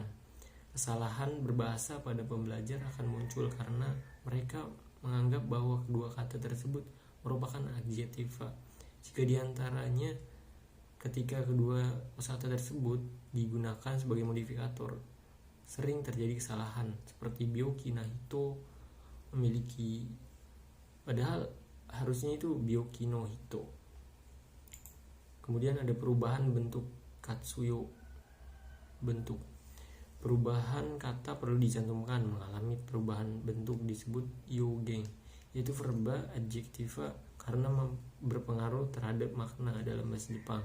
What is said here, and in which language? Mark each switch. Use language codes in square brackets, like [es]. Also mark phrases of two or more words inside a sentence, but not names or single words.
[id] Kesalahan berbahasa pada pembelajar akan muncul karena mereka menganggap bahwa kedua kata tersebut merupakan adjektiva. Jika diantaranya ketika kedua kosakata tersebut digunakan sebagai modifikator, sering terjadi kesalahan seperti [ja] 病気な人 [id] memiliki, padahal harusnya itu [ja] 病気の人. [id] Kemudian ada perubahan bentuk katsuyo, bentuk. Perubahan kata perlu dicantumkan. Mengalami perubahan bentuk disebut yogen, yaitu verba adjektiva karena berpengaruh terhadap makna dalam bahasa Jepang.